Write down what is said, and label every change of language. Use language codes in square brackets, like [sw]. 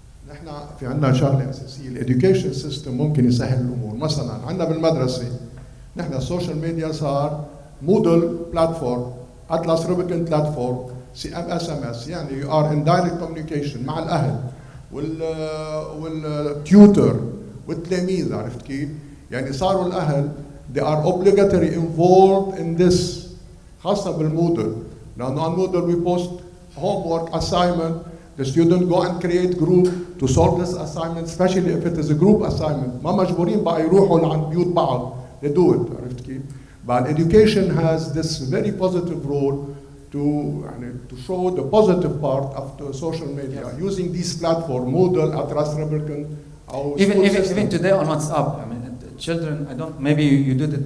[ar] نحن في عندنا شغله اساسيه، الاديوكيشن سيستم ممكن يسهل الامور. مثلا عندنا بالمدرسه نحن السوشيال ميديا صار مودل بلاتفورم، اتلس روبيكن بلاتفورم، SMS، يعني يو ار ان دايركت كوميونيكيشن مع الاهل والتيوتر والتلاميذ. [en] عرفت كيف؟ يعني صاروا الاهل they are obligatory involved in this، خاصه بالمودل، لانه on Moodle we post homework assignment. The student go and create group to solve this assignment, especially if it is a group assignment. [ar] ما مجبورين بقى يروحوا لعند بيوت بعض. [en] They do it. عرفت كيف؟ But education has this very positive role to show the positive part of the social media using these platforms, Moodle, Atlas Republican, or even today on WhatsApp. I mean, children. I don't. Maybe you did it.